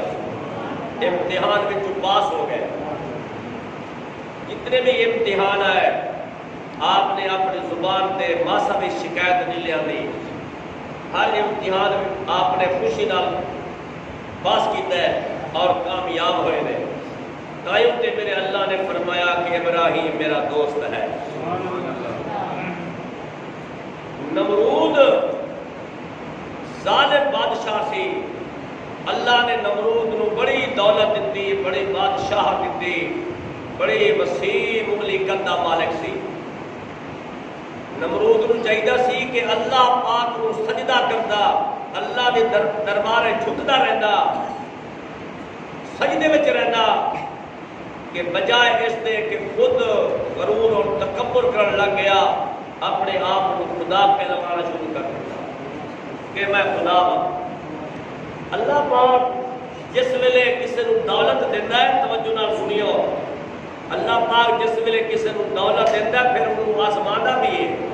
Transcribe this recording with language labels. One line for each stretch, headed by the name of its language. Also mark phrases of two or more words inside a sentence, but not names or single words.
Urdu: امتحان میں جو پاس ہو گئے.
Punjabi: جتنے بھی امتحان آئے آپ نے اپنی زبان تے ماسا بھی شکایت نہیں لیا دی. ہر امتحان میں آپ نے خوشی نال پاس کیتا ہے اور کامیاب ہوئے نے. تائیوں تے میرے اللہ نے فرمایا کہ ابراہیم میرا دوست ہے. نمرود ظالم بادشاہ سی. اللہ نے نمرود نو بڑی دولت دیتی, بڑی بادشاہ دیتی, بڑی وسیع مملکت دا مالک سی. نمرود نو چاہیے سی کہ اللہ پاک نو سجدہ کردا, اللہ دے دربارے جھکدا رہندا, سجدے وچ رہندا,
Urdu: کہ بجائے اس دے کہ خود غرور اور تکبر کرنے لگ گیا اپنے آپ کو خدا پہ لگانا شروع کر دیا کہ میں خدا ہوں.
Punjabi: اللہ پاک جس ویلے کسی کو دولت دیتا ہے توجہ نال سنیو, اللہ پاک جس ویلے کسی کو دولت دیتا ہے پھر انہوں آزمانا بھی ہے.